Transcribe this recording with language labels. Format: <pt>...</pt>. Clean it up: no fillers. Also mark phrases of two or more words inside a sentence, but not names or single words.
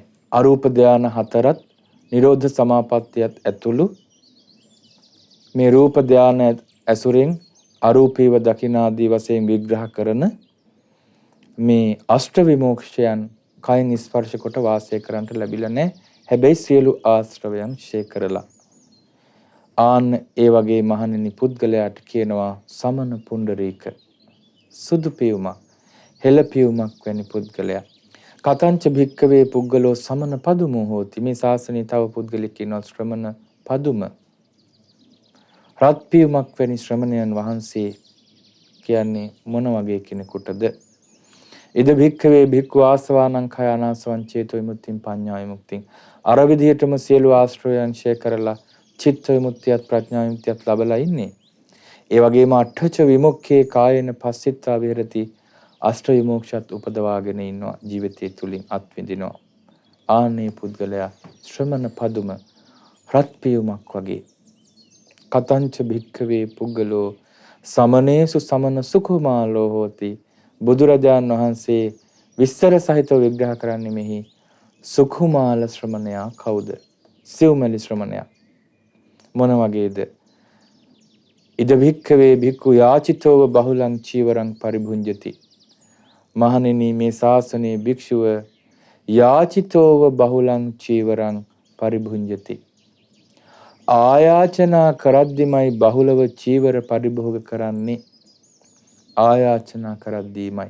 <si>අරූප ධාන හතරත් නිරෝධ සමාපත්තියත් ඇතුළු මේ රූප ධාන ඇසුරින් අරූපීව දකිනාදී වශයෙන් විග්‍රහ කරන මේ අෂ්ඨ විමුක්ෂයන් කයින් ස්පර්ශ කොට වාසය කරන්නට ලැබිලා නැහැ. හැබැයි සියලු ආශ්‍රවයන් ක්ෂය කරලා. ආන්න ඒ වගේ මහණෙනි පුද්ගලයාට කියනවා</si> <pi>සමන පුණ්ඩරීක.</pi> <si>සුදු පියුමක් හෙළ පියුමක් වැනි පුද්ගලයා.</si> <pi>කතංච භික්කවේ පුද්ගලෝ සමන පදුමෝ හෝති.</pi> <si>මේ ශාසනයේ තව පුද්ගලෙක් ඉන්නවා</si> <pi>ශ්‍රමණ පදුම.</pi> <si>රත් පියුමක් වැනි ශ්‍රමණයන් වහන්සේ කියන්නේ මොන වගේ කෙනෙකුටද?</si> <pi>ඉද භික්කවේ භික්ඛු ආසවානං khය අනාසවං චේතෝ විමුක්තිං පඤ්ඤා විමුක්තිං.</pi> <si>අර විදිහටම සියලු ආශ්‍රයයන් ක්ෂය කරලා චිත්ත විමුක්තියත් ප්‍රඥා විමුක්තියත් ලැබලා ඉන්නේ.</si> <pi>ඒ වගේම අට්ඨච විමුක්ඛේ කායේන පස්සිතා විහෙරති.</pi> <si>අෂ්ඨ විමුක්ෂත් උපදවාගෙන ඉන්නවා ජීවිතය තුලින් අත්විඳිනවා. ආනේ පුද්ගලයා</si> <pi>ශ්‍රමණ පදුම</pi> <si>රත් පියුමක් වගේ.</si> <pi>කතංච භික්ඛවේ පුද්ගලෝ සමනේසු සමන සුකුමාලෝ හෝති.</pi> <si>බුදුරජාන් වහන්සේ විස්තර සහිතව විග්‍රහ කරන්නේ මෙහි සුකුමාල ශ්‍රමණයා කවුද? සිව්මැලි ශ්‍රමණයා. මොන වගේද?</si> <pi>ඉද භික්ඛවේ භික්ඛු යාචිතෝව බහුලං චීවරං පරිභුංජති.</pi> <si>මහණෙනි මේ ශාසනයේ භික්ෂුව</si> <pi>යාචිතෝව බහුලං චීවරං පරිභුංජති.</pi> <si>ආයාචනා කරද්දිමයි බහුලව චීවර පරිභෝග කරන්නේ. ආයාචනා කරද්දීමයි.</si>